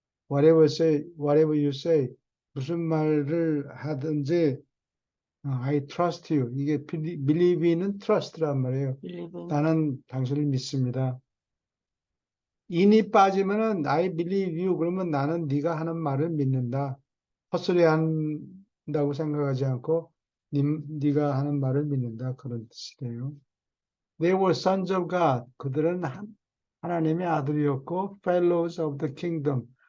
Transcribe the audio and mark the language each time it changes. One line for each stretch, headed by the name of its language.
English: whatever you say,
Korean: 무슨 말을 하든지,
English: I trust you.
Korean: 이게 believe in은 trust란 말이에요. 나는 당신을 믿습니다.
English: in이
Korean: 빠지면은
English: I believe you.
Korean: 그러면 나는 네가 하는 말을 믿는다. 헛소리 한다고 생각하지 않고 네가 하는 말을 믿는다. 그런 뜻이래요.
English: They were sons of God.
Korean: 그들은 하나님의 아들이었고
English: fellows of the kingdom.